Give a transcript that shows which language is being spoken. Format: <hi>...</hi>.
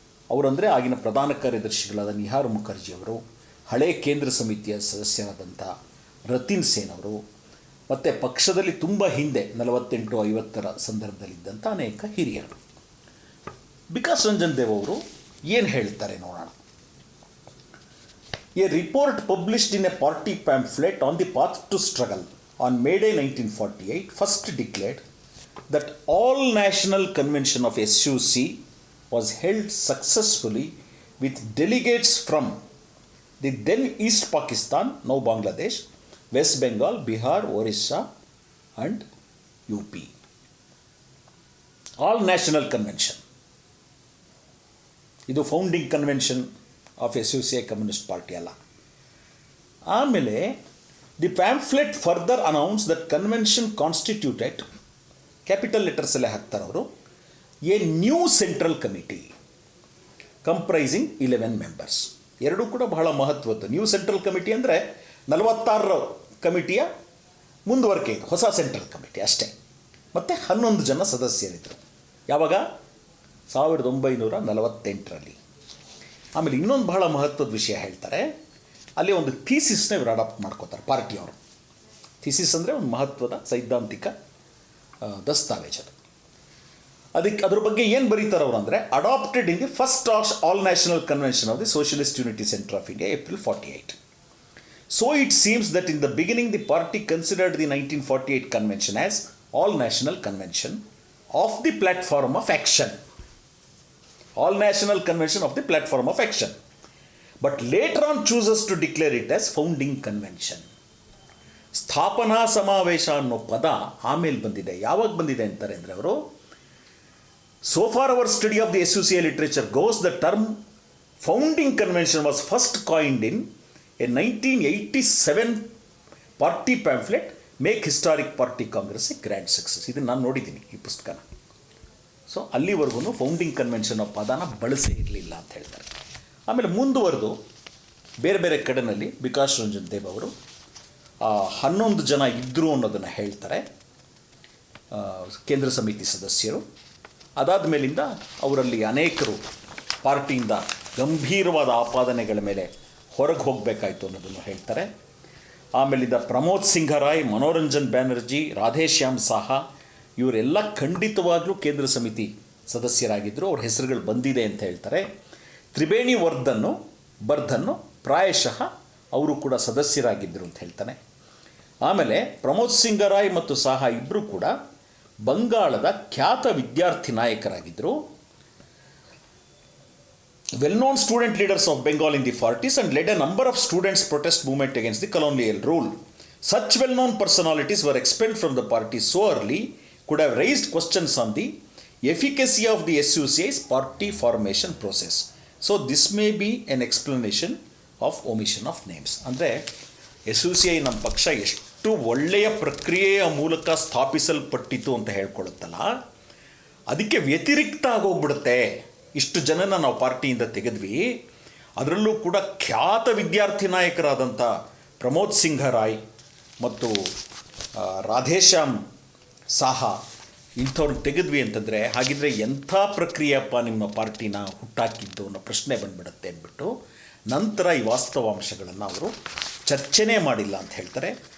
<kn>ಅವರಂದರೆ ಆಗಿನ ಪ್ರಧಾನ ಕಾರ್ಯದರ್ಶಿಗಳಾದ ನಿಹಾರ್ ಮುಖರ್ಜಿಯವರು, ಹಳೆ ಕೇಂದ್ರ ಸಮಿತಿಯ ಸದಸ್ಯರಾದಂಥ ರತಿನ್ ಸೇನ್ ಅವರು, ಮತ್ತು ಪಕ್ಷದಲ್ಲಿ ತುಂಬ ಹಿಂದೆ 48-50ರ ಸಂದರ್ಭದಲ್ಲಿದ್ದಂಥ ಅನೇಕ ಹಿರಿಯರು. ಬಿಕಾಶ್ ರಂಜನ್ ದೇವ್ ಅವರು ಏನು ಹೇಳ್ತಾರೆ ನೋಡೋಣ.</kn> <en>A report published in a party pamphlet on the path to struggle on May Day 1948 first declared that all national convention of SUC was held successfully with delegates from the then East Pakistan, now Bangladesh, West Bengal, Bihar, Orissa and UP. All national convention.</en> <kn>ಇದು</kn> <en>founding convention of SUCI</en> <kn>communist party ಅಲ್ಲ.</kn> <en>ಆಮೇಲೆ the pamphlet further announce that convention constituted,</en> <kn>capital ಲೆಟರ್ಸಲ್ಲೇ ಹಾಕ್ತಾರೆ ಅವರು,</kn> <en>A new central committee comprising 11 members.</en> <kn>ಎರಡೂ ಕೂಡ ಬಹಳ ಮಹತ್ವದ್ದು. New central committee ಅಂದರೆ 46 ಕಮಿಟಿಯ ಮುಂದುವರಿಕೆ, ಇದು ಹೊಸ ಸೆಂಟ್ರಲ್ ಕಮಿಟಿ ಅಷ್ಟೇ. ಮತ್ತು 11 ಜನ ಸದಸ್ಯರಿದ್ದರು. ಯಾವಾಗ? 1948ರಲ್ಲಿ. ಆಮೇಲೆ ಇನ್ನೊಂದು ಬಹಳ ಮಹತ್ವದ ವಿಷಯ ಹೇಳ್ತಾರೆ. ಅಲ್ಲಿ ಒಂದು ಥೀಸಿಸ್ನ ಇವರು ಅಡಾಪ್ಟ್ ಮಾಡ್ಕೋತಾರೆ ಪಾರ್ಟಿಯವರು. ಥೀಸಿಸ್ ಅಂದರೆ ಒಂದು ಮಹತ್ವದ ಸೈದ್ಧಾಂತಿಕ ದಸ್ತಾವೇಜದು. ಅದ್ರ ಬಗ್ಗೆ ಏನು ಬರೀತಾರೆ ಅವರು ಅಂದರೆ,</kn> <en>Adopted in the first all national convention of the socialist unity centre of India, April 48. So it seems that in the beginning the party considered the 1948 convention as all national convention of the platform of action. All national convention of the platform of action. But later on chooses to declare it as founding convention.</en> <kn>ಸ್ಥಾಪನಾ ಸಮಾವೇಶ ಅನ್ನೋ ಪದ ಆಮೇಲೆ ಬಂದಿದೆ. ಯಾವಾಗ ಬಂದಿದೆ ಅಂತಾರೆ ಅಂದರೆ ಅವರು,</kn> <en>so far our study of the SUCI literature goes, the term founding convention was first coined in a 1987 party pamphlet, Make Historic Party Congress a Grand Success.</en> <kn>ಇದನ್ನು ನಾನು ನೋಡಿದ್ದೀನಿ ಈ ಪುಸ್ತಕನ. ಸೊ ಅಲ್ಲಿವರೆಗೂ ಫೌಂಡಿಂಗ್ ಕನ್ವೆನ್ಷನ್ ಅನ್ನೋ ಪದನ ಬಳಸೇ ಇರಲಿಲ್ಲ ಅಂತ ಹೇಳ್ತಾರೆ. ಆಮೇಲೆ ಮುಂದುವರೆದು ಬೇರೆ ಬೇರೆ ಕಡೆಯಲ್ಲಿ ವಿಕಾಸ್ ರಂಜನ್ ದೇವ್ ಅವರು 11 ಜನ ಇದ್ದರು ಅನ್ನೋದನ್ನು ಹೇಳ್ತಾರೆ, ಕೇಂದ್ರ ಸಮಿತಿ ಸದಸ್ಯರು. ಅದಾದ ಮೇಲಿಂದ ಅವರಲ್ಲಿ ಅನೇಕರು ಪಾರ್ಟಿಯಿಂದ ಗಂಭೀರವಾದ ಆಪಾದನೆಗಳ ಮೇಲೆ ಹೊರಗೆ ಹೋಗಬೇಕಾಯಿತು ಅನ್ನೋದನ್ನು ಹೇಳ್ತಾರೆ. ಆಮೇಲಿಂದ ಪ್ರಮೋದ್ ಸಿಂಘರಾಯ್, ಮನೋರಂಜನ್ ಬ್ಯಾನರ್ಜಿ, ರಾಧೇಶ್ಯಾಮ್ ಸಾಹಾ ಇವರೆಲ್ಲ ಖಂಡಿತವಾಗ್ಲೂ ಕೇಂದ್ರ ಸಮಿತಿ ಸದಸ್ಯರಾಗಿದ್ದರು, ಅವ್ರ ಹೆಸರುಗಳು ಬಂದಿದೆ ಅಂತ ಹೇಳ್ತಾರೆ. ತ್ರಿವೇಣಿ ಬರ್ಧನ್ನು ಪ್ರಾಯಶಃ ಅವರು ಕೂಡ ಸದಸ್ಯರಾಗಿದ್ದರು ಅಂತ ಹೇಳ್ತಾನೆ. ಆಮೇಲೆ ಪ್ರಮೋದ್ ಸಿಂಘರಾಯ್ ಮತ್ತು ಸಾಹಾ ಇಬ್ಬರು ಕೂಡ ಬಂಗಾಳದ ಖ್ಯಾತ ವಿದ್ಯಾರ್ಥಿ ನಾಯಕರಾಗಿದ್ದರು.</kn> <en>Well known student leaders of Bengal in the 40s and led a number of students' protest movement against the colonial rule. Such well-known personalities were expelled from the party so early could have raised questions on the efficacy of the SUCI's party formation process. So this may be an explanation of omission of names.</en> <kn>ಅಂದರೆ SUCI ನಮ್ಮ ಪಕ್ಷ ಎಷ್ಟು ಒಳ್ಳೆಯ ಪ್ರಕ್ರಿಯೆಯ ಮೂಲಕ ಸ್ಥಾಪಿಸಲ್ಪಟ್ಟಿತು ಅಂತ ಹೇಳ್ಕೊಳ್ಳುತ್ತಲ್ಲ, ಅದಕ್ಕೆ ವ್ಯತಿರಿಕ್ತ ಆಗೋಗ್ಬಿಡುತ್ತೆ. ಇಷ್ಟು ಜನನ ನಾವು ಪಾರ್ಟಿಯಿಂದ ತೆಗೆದ್ವಿ, ಅದರಲ್ಲೂ ಕೂಡ ಖ್ಯಾತ ವಿದ್ಯಾರ್ಥಿ ನಾಯಕರಾದಂಥ ಪ್ರಮೋದ್ ಸಿಂಘರಾಯ್ ಮತ್ತು ರಾಧೇಶ್ಯಾಮ್ ಸಾಹಾ ಇಂಥವ್ರನ್ನ ತೆಗೆದ್ವಿ ಅಂತಂದರೆ, ಹಾಗಿದ್ರೆ ಎಂಥ ಪ್ರಕ್ರಿಯೆಯಪ್ಪ ನಿಮ್ಮ ಪಾರ್ಟಿನ ಹುಟ್ಟಾಕಿದ್ದು ಅನ್ನೋ ಪ್ರಶ್ನೆ ಬಂದುಬಿಡುತ್ತೆ ಅಂದ್ಬಿಟ್ಟು ನಂತರ ಈ ವಾಸ್ತವಾಂಶಗಳನ್ನು ಅವರು ಚರ್ಚೆನೇ ಮಾಡಿಲ್ಲ ಅಂತ ಹೇಳ್ತಾರೆ.</kn>